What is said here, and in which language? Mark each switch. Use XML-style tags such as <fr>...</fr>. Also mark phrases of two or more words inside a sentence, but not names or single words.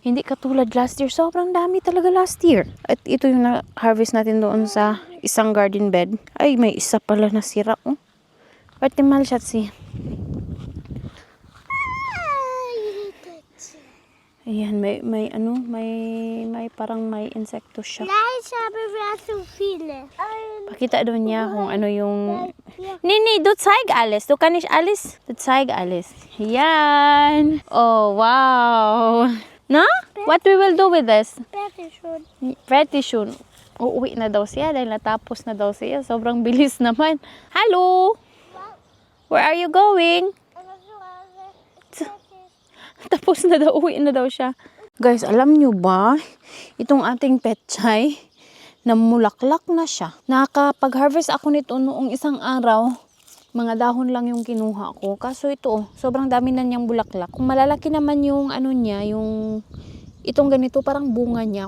<tl>Hindi katulad</tl> <en>last year.</en> <tl>Sobrang dami talaga</tl> <en>last year.</en> <tl>At ito yung harvest natin doon sa isang garden bed. Ay, may isa pala na sira. Pati malshatsi. Ayan, may parang may insekto siya.</tl> <de>Ich habe so viele.</de> <tl>Pakita doon niya kung ano yung...</tl> <de>Nini, du zeig alles. Du kann nicht alles. Du zeig alles.</de> <tl>Yan. Oh, wow. Na?</tl> <en>What we will do with this? Pretty soon.</en> <tl>Uuwi na daw siya dahil natapos na daw siya. Sobrang bilis naman.</tl> <en>Hello? Where are you going?</en> <tl>Tapos na daw, uwi na daw siya. Guys, alam nyo ba? Itong ating petchay, namulaklak na siya. Nakapag-harvest ako nito noong isang araw. Mga dahon lang yung kinuha ko. Kaso ito, sobrang dami na niyang bulaklak. Kung malalaki naman yung ano niya, yung itong ganito, parang bunga niya.</tl>